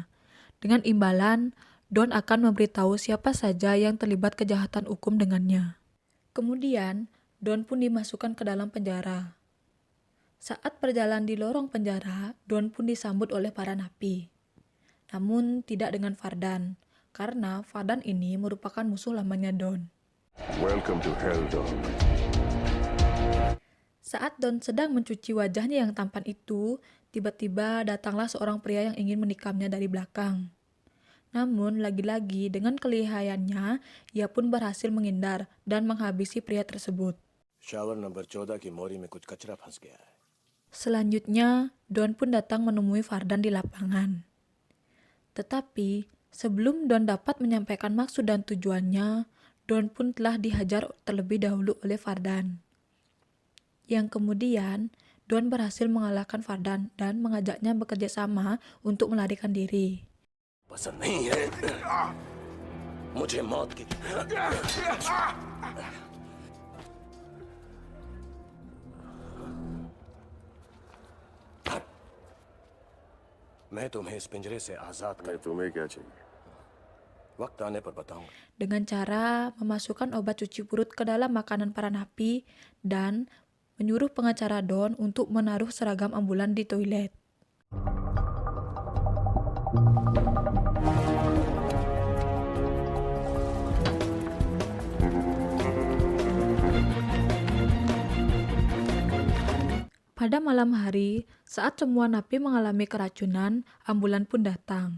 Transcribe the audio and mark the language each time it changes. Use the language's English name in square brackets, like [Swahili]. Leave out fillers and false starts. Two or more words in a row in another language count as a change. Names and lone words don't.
[Indonesian] Dengan imbalan, Don akan memberitahu siapa saja yang terlibat kejahatan hukum dengannya. Kemudian, Don pun dimasukkan ke dalam penjara. Saat berjalan di lorong penjara, Don pun disambut oleh para napi. Namun tidak dengan Fardan, karena Fardan ini merupakan musuh lamanya Don. [English] Welcome to hell, Don. [Indonesian] Saat Don sedang mencuci wajahnya yang tampan itu, tiba-tiba datanglah seorang pria yang ingin menikamnya dari belakang. Namun, lagi-lagi dengan kelihayannya, ia pun berhasil menghindar dan menghabisi pria tersebut. [English] shower number 14 [Hindi] की मोरी में कुछ कचरा फंस गया है. [Indonesian] Selanjutnya, Don pun datang menemui Fardan di lapangan. Tetapi, sebelum Don dapat menyampaikan maksud dan tujuannya, Don pun telah dihajar terlebih dahulu oleh Fardan. Yang kemudian, Don berhasil mengalahkan Fardan dan mengajaknya bekerja sama untuk melarikan diri. [Hindi] पसंद नहीं है मुझे मौत की. मैं तुम्हें इस पिंजरे से आजाद कर. तुम्हें क्या चाहिए? वक्त आने पर बताऊंगा. [Indonesian] Dengan cara memasukkan obat cuci perut ke dalam makanan para napi dan menyuruh pengacara Don untuk menaruh seragam ambulan di toilet. Pada malam hari, saat semua napi mengalami keracunan, ambulan pun datang.